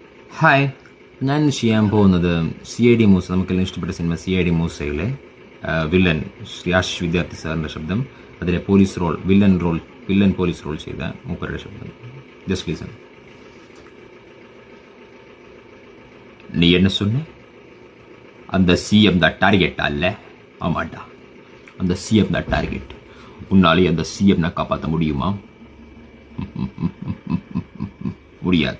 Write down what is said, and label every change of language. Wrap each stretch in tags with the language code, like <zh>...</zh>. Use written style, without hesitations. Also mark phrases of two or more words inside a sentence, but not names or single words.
<ml>ഹായ്, ഞാൻ ഇന്ന് ചെയ്യാൻ പോകുന്നത് CID മൂസ, നമുക്കെല്ലാം ഇഷ്ടപ്പെട്ട സിനിമ CID മൂസയിലെ വില്ലൻ ശ്രീ ആശിഷ് വിദ്യാർത്ഥി സാറിൻ്റെ ശബ്ദം, അതിലെ വില്ലൻ പോലീസ് റോൾ ചെയ്ത മൂപ്പരുടെ ശബ്ദം.</ml> <en>just listen.</en> <ta>நீ என்ன சொன்ன? அந்த CM தான் டார்கெட் அல்ல? ஆமாண்டா, அந்த CM தான் டார்கெட். உன்னாலே அந்த CM நான் காப்பாற்ற முடியுமா? முடியாது.</ta>